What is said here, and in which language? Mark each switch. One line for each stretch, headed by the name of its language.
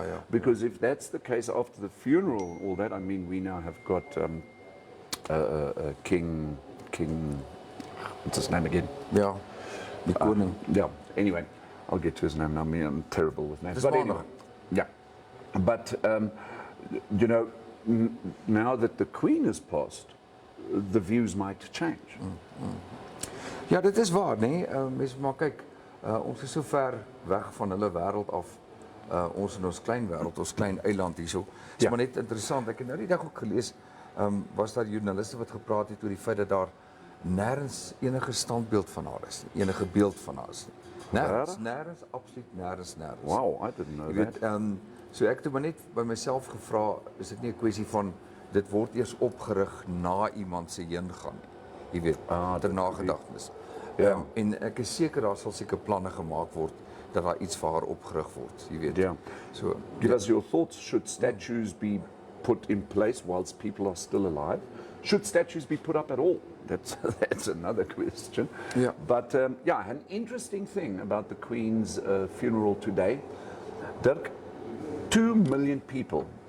English: Because if that's the case after the funeral, all that, I mean, we now have got King, what's his name again?
Afrikaans: Die koning.
English: Anyway, I'll get to his name now. I'm terrible with names. But anyway, but you know, now that the Queen has passed, the views might change.
Afrikaans: Ja, dit is waar, nee. Mens maar kyk, ons is so ver weg van hulle wêreld af. Ons in ons klein wêreld, ons klein eiland hierso. Dit is maar net interessant. Ek het nou die dag ook gelees, was daar joernaliste wat gepraat het oor die feit dat daar nêrens enige standbeeld van haar is nie, enige beeld van haar is nie. Nêrens, absoluut nêrens.
English: Wow, I didn't know that.
Afrikaans: So ek het maar net by myself gevra, is dit nie 'n kwessie van dit word eers opgerig na iemand se heengaan nie. Jy weet, ter nagedagtenis. En ek is seker daar sal seker planne gemaak word dat daar iets vir haar opgerig word, jy weet. So
English: give us your thoughts. Should statues be put in place whilst people are still alive? Should statues be put up at all? That's another question. But an interesting thing about the Queen's funeral today, Dirk, 2 million people.